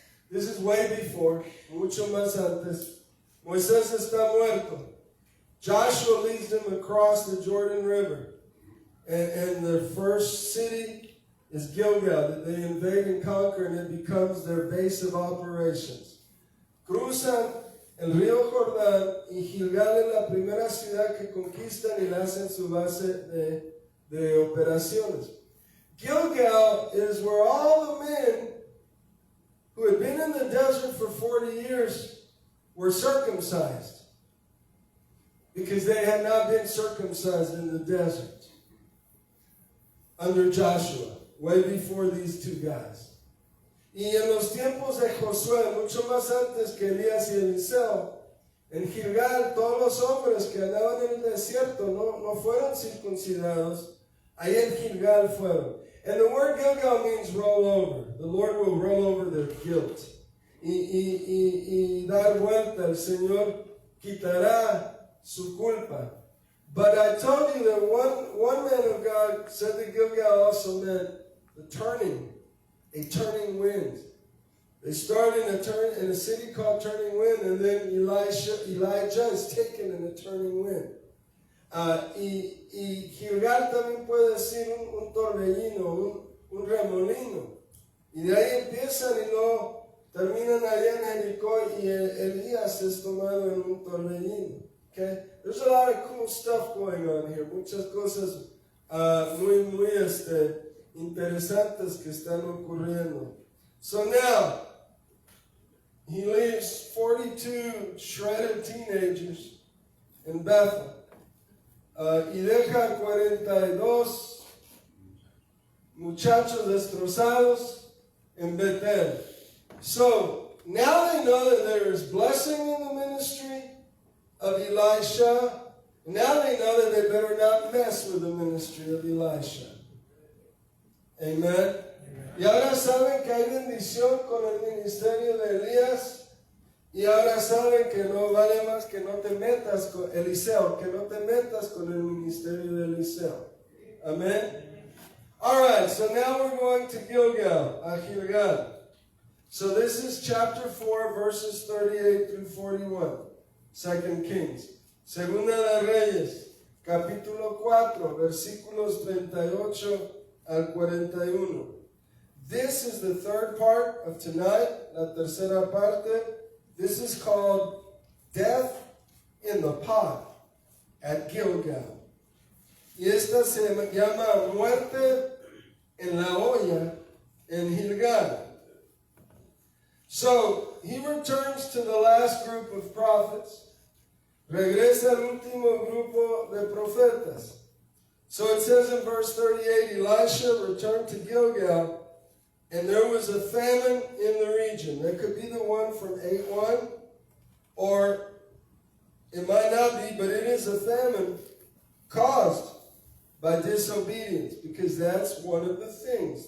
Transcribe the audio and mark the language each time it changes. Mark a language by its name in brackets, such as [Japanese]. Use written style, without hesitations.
[English] This is way before, [Spanish] mucho más antes. Moisés está muerto. [English] Joshua leads them across the Jordan River. And the first city is Gilgal, that they invade and conquer, and it becomes their base of operations. [Spanish] Cruzan el río Jordán, y Gilgal es la primera ciudad que conquistan y la hacen su base de operaciones. [English] Gilgal is where all the men who had been in the desert for 40 years were circumcised, because they had not been circumcised in the desert under Joshua, way before these two guys. [Spanish] Y en los tiempos de Josué, mucho más antes que Elías y Eliseo, en Gilgal todos los hombres que andaban en el desierto no fueron circuncidados, ahí en Gilgal fueron. [English] And the word Gilgal means roll over. The Lord will roll over their guilt. [Spanish] Y dar vuelta, el Señor quitará su culpa. [English] But I told you that one man of God said that Gilgal also meant the turning, a turning wind. They started in a city called Turning Wind, and then Elijah is taken in a turning wind. [Spanish] Y Gilgal también puede decir un torbellino, un remolino. Y de ahí empiezan y no terminan allá en Jericó, y Elías es tomado en un torbellino. [English] Okay? There's a lot of cool stuff going on here. [Spanish] Muchas cosas muy interesantes que están ocurriendo. [English] So now, he leaves 42 shredded teenagers in Bethel. [Spanish] Y deja 42 muchachos destrozados en Betel. [English] So, now they know that there is blessing in the ministry of Elisha. Now they know that they better not mess with the ministry of Elisha. Amen. [Spanish] Y ahora saben que hay bendición con el ministerio de Elías. Y ahora saben que no vale más que no te metas con Eliseo, que no te metas con el ministerio de Eliseo. [English] Amen. All right, so now we're going to Gilgal, Gilgal. So this is chapter 4, verses 38 through 41. 2 Kings. [Spanish] Segunda de Reyes, capítulo 4, versículos 38 al 41. [English] This is the third part of tonight, [Spanish] la tercera parte. [English] This is called Death in the Pot at Gilgal. [Spanish] Y esta se llama Muerte en la Olla en Gilgal. [English] So, he returns to the last group of prophets. [Spanish] Regresa al último grupo de profetas. [English] So it says in verse 38, Elisha returned to Gilgal, and there was a famine in the region. That could be the one from 8:1, or it might not be, but it is a famine caused by disobedience, because that's one of the things.